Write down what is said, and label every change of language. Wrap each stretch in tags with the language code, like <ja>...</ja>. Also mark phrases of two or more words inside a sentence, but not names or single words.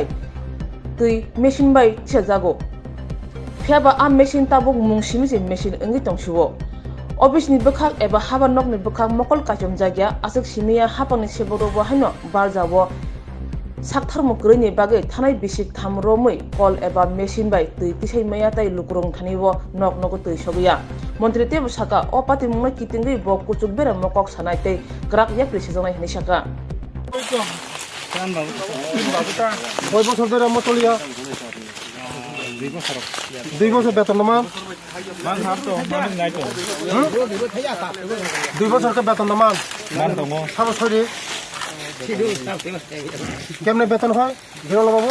<trp>tui machine bai chejago phiaba a machine tabuk mungsimi machine ongi tongsiwo office ni bukhak eba haba nok ni bukhak mokol kachom jagya asuk simia hapangni seborobo haino barjawo Saktarmo greni bagai thanai bisik thamromui kol eba machine bai tui tisai maya tai lukurong thanibo nok tui sobiya Mantri tebo saka opati mungna kitinggai bo kuchuk bera mokok sanai tei grak yakri sejonai hani saka</trp> <bn>কয় বছর ধরে আমরা চলিয়া 2 বছর বেতন নামান 2 বছরকে বেতন নামান সাবছরে কেমনে বেতন হয় বিরল বাবু</bn>